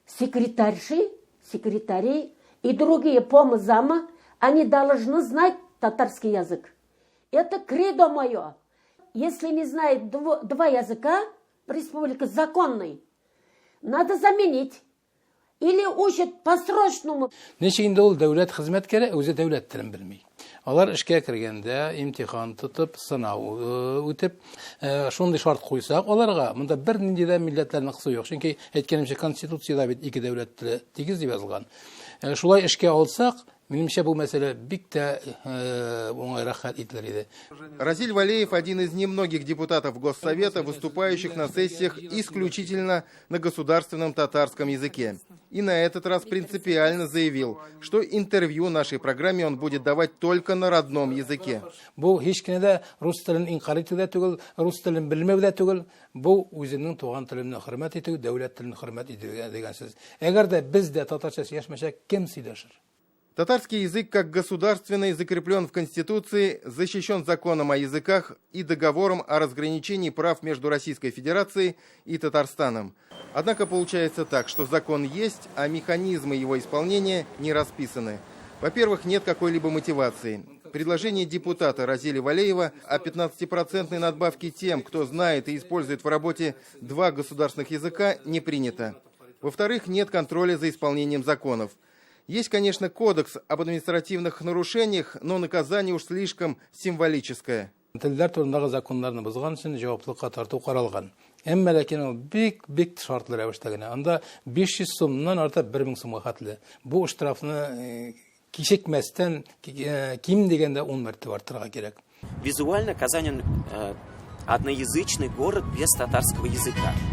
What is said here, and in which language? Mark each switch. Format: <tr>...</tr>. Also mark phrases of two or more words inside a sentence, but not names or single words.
<ru>Секретари и другие помзамы, они должны знать татарский язык. Это кредо мое. Если не знает два языка, республика законный, надо заменить. Или учат по-срочному.</ru> <tt>Нечегенде ул дәүләт хезмәткәре үзе дәүләт телен белми. Алар эшкә кергәндә имтихан тотып, сынау үтеп, шундый шарт куйсак, аларга монда бер нинди дә милләтләрнең кысы юк. Чөнки әйткәнемчә конституциядә бит ике дәүләт теле тигез дип язылган. Шулай эшкә алсак, минемчә бу мәсьәлә бик тә уңайрак хәл ителер иде.</tt> <ru>Разиль Валеев – один из немногих депутатов Госсовета, выступающих на сессиях исключительно на государственном татарском языке. И на этот раз принципиально заявил, что интервью нашей программе он будет давать только на родном языке.</ru> <tt>Бу һичкенә рус телен инкар итү дә түгел, рус телен белмәү дә түгел, бу үзенең туган теленне хөрмәт итү, дәүләт телен хөрмәт итү дигән сүз. Әгәр дә без дә татарча сөйләшмәсәк, кем сөйләшер?</tt> <ru>Татарский язык как государственный закреплен в Конституции, защищен законом о языках и договором о разграничении прав между Российской Федерацией и Татарстаном. Однако получается так, что закон есть, а механизмы его исполнения не расписаны. Во-первых, нет какой-либо мотивации. Предложение депутата Разили Валеева о 15% надбавке тем, кто знает и использует в работе два государственных языка, не принято. Во-вторых, нет контроля за исполнением законов. Есть, конечно, кодекс об административных нарушениях, но наказание уж слишком символическое.</ru> <tt>Телләр турындагы законнарны бозган өчен җаваплылыкка тарту каралган. Әмма ләкин ул бик шартлы рәвештә генә. Анда 500 сумнан артып 1000 сумга хәтле. Бу штрафны кичекмәстән ким дигәндә 10 мәртәбә артырга кирәк.</tt> <ru>Визуально Казань одноязычный город без татарского языка.</ru>